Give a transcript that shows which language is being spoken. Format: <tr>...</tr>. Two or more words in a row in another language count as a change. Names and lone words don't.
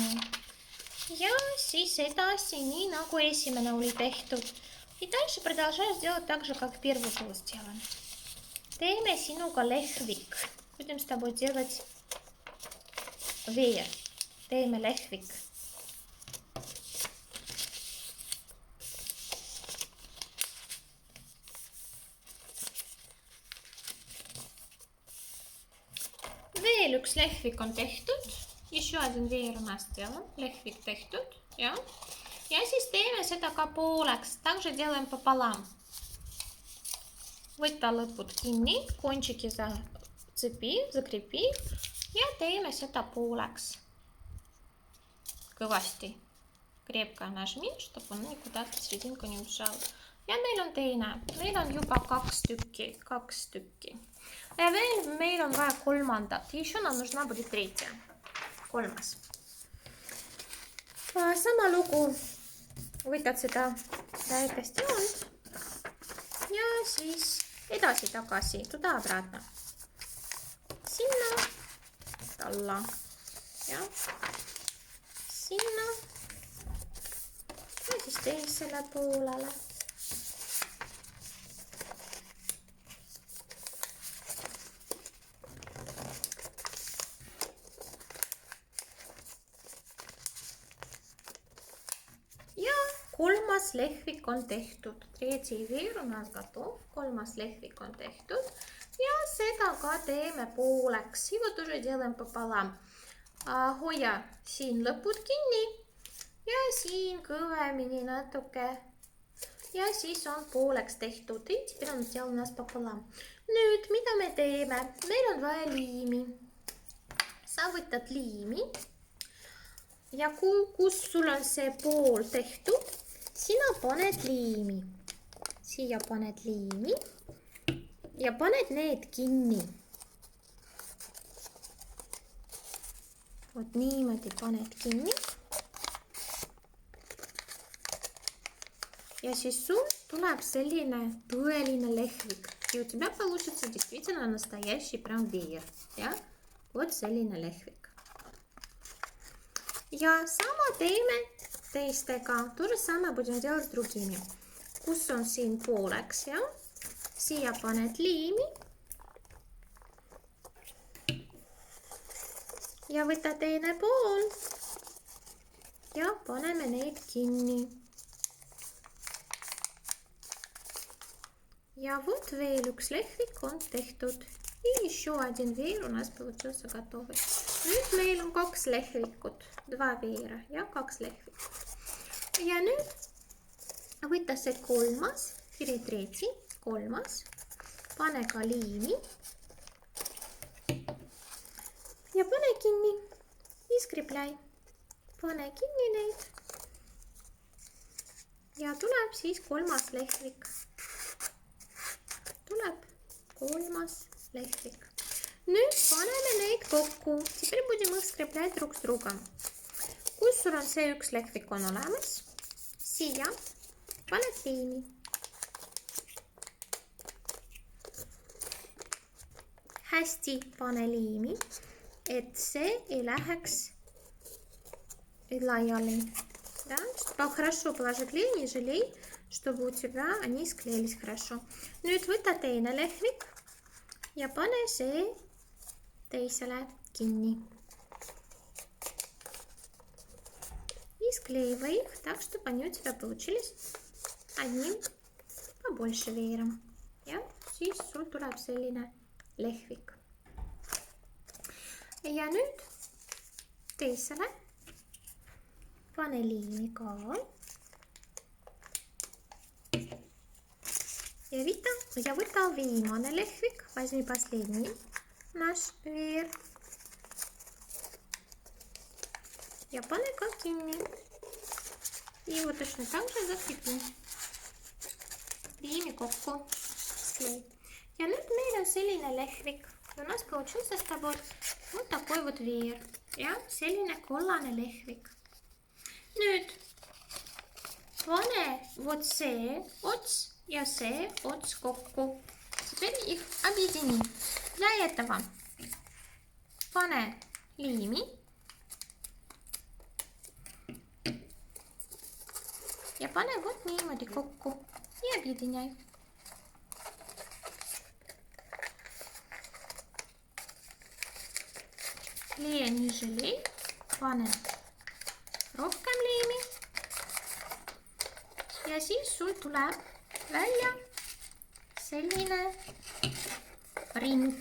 <et>Ja siis edasi, nii nagu esimene oli tehtud.</et> <ru>И дальше продолжаешь делать так же, как первый был сделан.</ru> <et>Teeme sinuga lehvik.</et> <ru>Будем с тобой делать веер.</ru> <et>Teeme lehvik. Veel üks lehvik on tehtud.</et> <ru>Еще один веер у нас сделан.</ru> <et>Lehvik tehtud. Ja siis teeme seda ka pooleks.</et> <ru>Также делаем пополам.</ru> <et>Võta lõpud kinni,</et> <ru>кончики закрепи</ru> <et>ja teeme seda pooleks. Kõvasti.</et> <ru>Крепко нажми, чтобы он никуда в серединку не убежал.</ru> <et>Ja meil on teine. Meil on juba kaks tükki. Ja veel meil on vaja kolmandat.</et> <ru>Еще нам нужна будет третья.</ru> <et>Kolmas. Sama lugu. Võtad seda väikest joont ja siis edasi-tagasi,</et> <ru>туда-обратно.</ru> <et>Sinna, alla ja sinna ja siis teisele poolele. Kolmas lehvik on tehtud.</et> <ru>Tretий веер у нас готов.</ru> <et>Kolmas lehvik on tehtud. Ja seda ka teeme pooleks.</et> <ru>И вот уже делаем пополам.</ru> <et>Hoia siin lõpud kinni. Ja siin kõvemini natuke. Ja siis on pooleks tehtud. И теперь он сделал у нас пополам. Nüüd, mida me teeme? Meil on vaja liimi. Sa võtad liimi. Ja kus sul on see pool tehtud, sina paned liimi. Siia paned liimi ja paned need kinni. Vot niimoodi paned kinni. Ja siis sul tuleb selline tõeline lehvik.</et> <ru>И у тебя получится действительно настоящий прям веер.</ru> <et>Ja? Вот selline lehvik. Ja sama teeme teistega.</et> <ru>То же самое будем делать с другими.</ru> <et>Kus on siin pooleks, ja? Siia paned liimi. Ja võta teine pool. Ja paneme neid kinni. Ja вот veel üks lehvik on tehtud.</et> <ru>И еще один веер у нас получился готовый.</ru> <et>Nüüd meil on kaks lehvikut.</et> <ru>Два веера</ru> <et>ja kaks lehvikut. Ja nüüd võta see kolmas, tretji, kolmas. Pane ka liimi. Ja pane kinni.</et> <ru>И скрепляй.</ru> <et>Pane kinni neid. Ja tuleb siis kolmas lehvik. Tuleb kolmas lehvik. Nüüd paneme neid kokku.</et> <ru>Теперь будем их скреплять друг с другом.</ru> <et>Kus sul on see üks lehvik on olemas? Siia paned liimi. Hästi pane liimi, et see ei läheks laiali.</et> <ru>Да? Хорошо положи клей, не жалей, чтобы у тебя они склеились хорошо.</ru> <et>Nüüd võta teine lehvik ja pane see teisele kinni.</et> <ru>И склеивай их так, чтобы они у тебя получились одним побольше веером.</ru> <et>Ja siis sul tuleb selline lehvik. Ja nüüd teisele pane liimi ka. Ja võta viimane lehvik,</et> <ru>возьми последний наш веер.</ru> <et>Ja pane ka kinni.</et> <ru>И его точно так же закрепи.</ru> <et>Liimi kokku. Ja nüüd meil on selline lehvik.</et> <ru>Ja у нас получился с тобой вот такой вот веер.</ru> <et>Ja selline kollane lehvik. Nüüd pane вот see ots ja see ots kokku.</et> <ru>Теперь их объедини. Для этого</ru> <et>pane liimi ja pane вот niimoodi kokku ja</et> <ru>объединяй. Лея, не жалей,</ru> <et>pane rohkem liimi ja siis sul tuleb välja selline ring.</et>